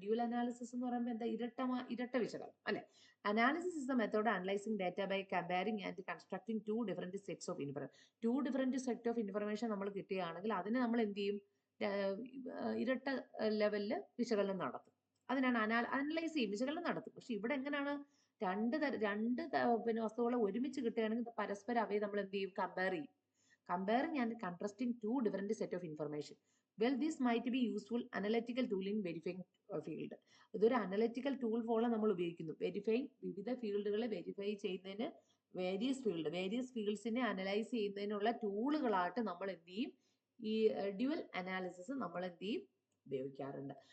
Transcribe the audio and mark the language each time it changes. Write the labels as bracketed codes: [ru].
[ml] Dual analysis എന്ന് പറയുമ്പോൾ എന്താ? ഇരട്ട വിശകലനം അല്ലെ? [en] Analysis is the method analysing data by comparing and constructing two different sets of information. Two different set of information [ml] നമ്മൾ കിട്ടുകയാണെങ്കിൽ അതിനെ നമ്മൾ എന്ത് ചെയ്യും? ഇരട്ട ലെവലില് വിശകലനം നടത്തും. അതിനാണ് അനലൈസ് ചെയ്യും, വിശകലനം നടത്തും. പക്ഷെ ഇവിടെ എങ്ങനെയാണ്? രണ്ട് പിന്നെ വസ്തുക്കളെ ഒരുമിച്ച് കിട്ടുകയാണെങ്കിൽ പരസ്പരം അവയെ നമ്മൾ എന്ത് ചെയ്യും? കമ്പയർ ചെയ്യും. [en] Comparing and contrasting two different set of information. Well, this might be useful analytical tool in verifying field. [ml] ഇതൊരു അനലിറ്റിക്കൽ ടൂൾ പോലെ നമ്മൾ ഉപയോഗിക്കുന്നു. വെരിഫൈങ്, വിവിധ ഫീൽഡുകളെ വെരിഫൈ ചെയ്യുന്നതിന്, വേരിയസ് ഫീൽഡ്സിനെ അനലൈസ് ചെയ്യുന്നതിനുള്ള ടൂളുകളായിട്ട് നമ്മൾ എന്ത് ചെയ്യും? ഈ ഡ്യുവൽ അനാലിസിസ് നമ്മൾ എന്ത് ചെയ്യും? ഉപയോഗിക്കാറുണ്ട്.